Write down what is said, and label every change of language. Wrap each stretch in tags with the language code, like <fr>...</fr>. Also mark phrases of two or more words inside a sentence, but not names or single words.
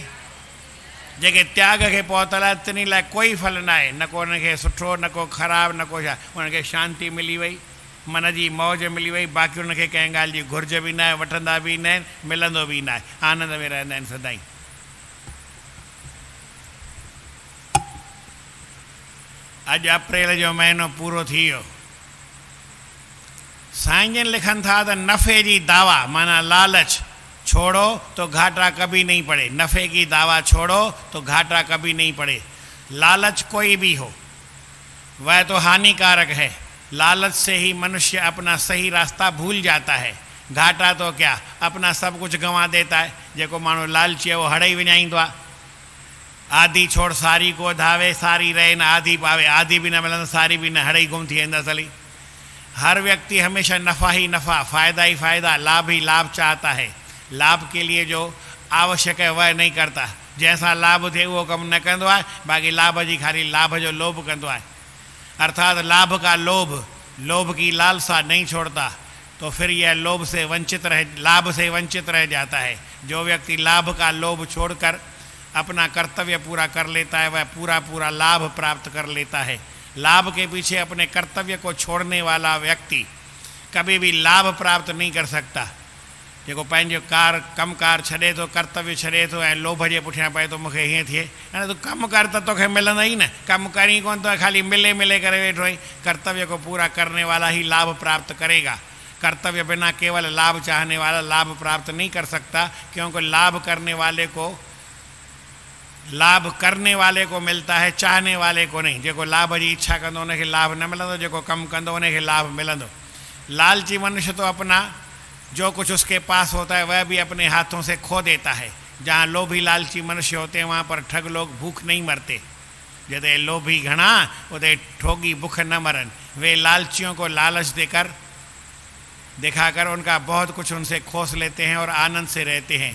<sd>जेके त्याग खे पहुतल आहे तिनी लाइ कोई फल न आहे, न को उनखे सुठो, न को ख़राबु, न को छा, उनखे शांती मिली वई, मन जी मौज मिली वई, बाक़ी उनखे कंहिं ॻाल्हि जी घुर्ज बि न आहे, वठंदा बि न आहिनि, मिलंदो बि न आहे, आनंद में रहंदा आहिनि सदाईं। अॼु अप्रैल जो महीनो पूरो थी वियो। साईं जन लिखनि था त नफ़े जी दावा माना</sd> <hi>लालच छोड़ो तो घाटा कभी नहीं पड़े। नफ़े की दावा छोड़ो तो घाटा कभी नहीं पड़े। लालच कोई भी हो वह तो हानिकारक है। लालच से ही मनुष्य अपना सही रास्ता भूल जाता है। घाटा तो क्या, अपना सब कुछ गंवा देता है।</hi> <sd>जेको माण्हू लालची है वो हड़ई विञाईंदो आहे।</sd> <hi>आधी छोड़ सारी को धावे, सारी रहे न आधी पावे।</hi> <sd>आधी भी न मिलंदो, सारी भी न, हड़ई गुम थी वेंदसि हली।</sd> <hi>हर व्यक्ति हमेशा नफ़ा ही नफ़ा, फ़ायदा ही फ़ायदा, लाभ ही लाभ चाहता है। लाभ के लिए जो आवश्यक है वह नहीं करता।</hi> <sd>जैसा लाभ थे वो कम न कंदो आहे, बाक़ी लाभ जी खाली लाभ जो लोभ कंदो आहे।</sd> <hi>अर्थात लाभ का लोभ, लोभ की लालसा नहीं छोड़ता, तो फिर यह लाभ से वंचित रह जाता है। जो व्यक्ति लाभ का लोभ छोड़कर अपना कर्तव्य पूरा कर लेता है वह पूरा लाभ प्राप्त कर लेता है। लाभ के पीछे अपने कर्तव्य को छोड़ने वाला व्यक्ति कभी भी लाभ प्राप्त नहीं कर सकता।</hi> <sd>जेको पंहिंजो कम कार छॾे थो, कर्तव्य छॾे थो ऐं लोभ जे पुठियां पए थो मूंखे हीअं थिए, हाणे तूं कमु कर त तोखे मिलंदा ई न। कमु करी कोन थो, खाली मिले करे वेठो आहीं।</sd> <hi>कर्तव्य को पूरा करने वाला ही लाभ प्राप्त करेगा। कर्तव्य बिना केवल लाभ चाहने वाला लाभ प्राप्त नहीं कर सकता, क्योंकि लाभ करने वाले को लाभ करने वाले को मिलता है, चाहने वाले को नहीं।</hi> <sd>जेको लाभ जी इच्छा कंदो उनखे लाभ न मिलंदो, जेको कमु कंदो उनखे लाभ मिलंदो।</sd> <hi>लालची मनुष्य तो अपना जो कुछ उसके पास होता है वह भी अपने हाथों से खो देता है। जहाँ लोभी लालची मनुष्य होते हैं वहाँ पर ठग लोग भूख नहीं मरते।</hi> <sd>जैसे लोभी घना उते ठोगी भूख न मरन।</sd> <hi>वे लालचियों को लालच देकर दिखाकर उनका बहुत कुछ उनसे खोस लेते हैं और आनंद से रहते हैं।</hi>